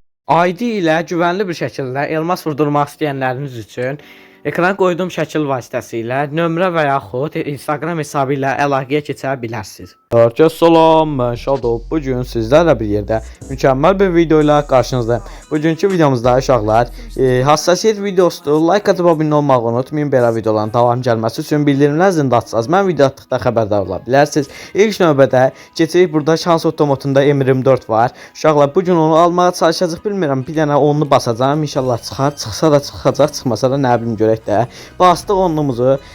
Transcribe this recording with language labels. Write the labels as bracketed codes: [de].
[az] ID ilə güvənli bir şəkildə elmas vurdurmaq istəyənləriniz üçün ekrana qoyduğum şəkil vasitəsilə nömrə və yaxud Instagram hesabı ilə əlaqəyə keçə bilərsiniz. [tr] Herkese salam, ben Shadow. Bugün sizlerle bir yerde mükemmel bir video ile karşınızdayım. [az] Bugünkü videomuzda uşaqlar hassasiyet videosudur. Like atıp abone olmağı unutmayın. Belə videoların davam gəlməsi üçün bildirimlər zilində açsanız mən video atdıqda xəbərdar ola bilərsiniz. İlk növbədə keçirik, burada şans otomatında M24 var. Uşaqlar bugün onu almağa çalışacağıq, bilmirəm, bir dənə onunu basacağım. İnşallah çıxar. Çıxsa da çıxacaq, çıxmasa da nə bilim görək də. Bastıq onumuzu.